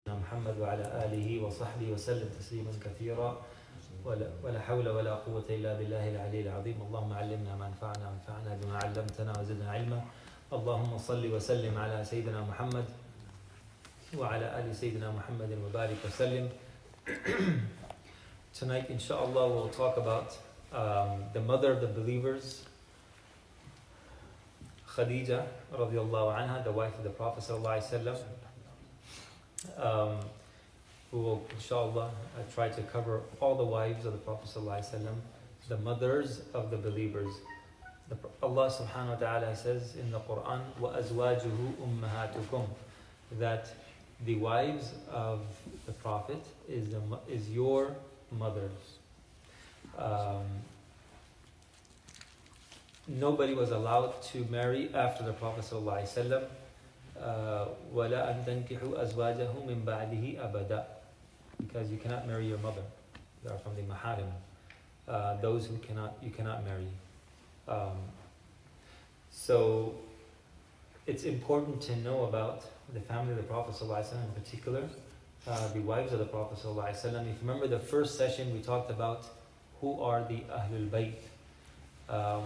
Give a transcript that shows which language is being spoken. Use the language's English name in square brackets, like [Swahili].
[Arabic] محمد وعلى آله وصحبه وسلم تسليما كثيرا ولا حول ولا قوة إلا بالله العلي العظيم. اللهم علمنا ما ينفعنا وانفعنا بما علمتنا وزدنا علما. اللهم صل وسلم على سيدنا محمد وعلى آل سيدنا محمد وبارك وسلم. [English] Tonight, inshallah, we'll talk about the mother of the believers, Khadija radiallahu anha, the wife of the Prophet sallallahu alaihi wasallam. We will, inshallah, try to cover all the wives of the Prophet sallallahu alaihi wasallam, the mothers of the believers. Allah subhanahu wa ta'ala says in the Quran, [Arabic] وَأَزْوَاجُهُ أُمَّهَاتُكُمْ, [English] that the wives of the Prophet is your mothers. Nobody was allowed to marry after the Prophet ﷺ. [Arabic] وَلَا أَن تَنْكِحُوا أَزْوَاجَهُ مِنْ بَعْدِهِ أَبَدًا, [English] because you cannot marry your mother. They are from the maharim, those who you cannot marry. So it's important to know about the family of the Prophet ﷺ, in particular, the wives of the Prophet ﷺ. If you remember the first session, we talked about who are the Ahlul Bayt.